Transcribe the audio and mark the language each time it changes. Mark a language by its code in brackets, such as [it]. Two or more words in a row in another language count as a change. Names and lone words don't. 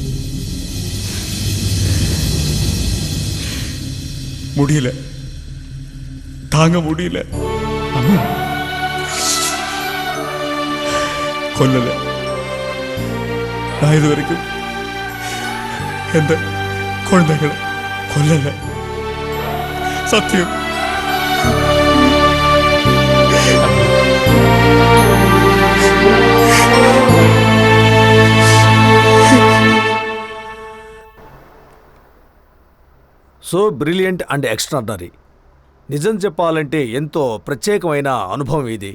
[ta] முடியல, தாங்க முடியல. கொல்லல. நான் இது வரைக்கும் எந்த குழந்தைகளை கொல்லல. சத்தியம். [en] so brilliant and extraordinary. [te] నిజం చెప్పాలంటే ఎంతో ప్రత్యేకమైన అనుభవం ఇది.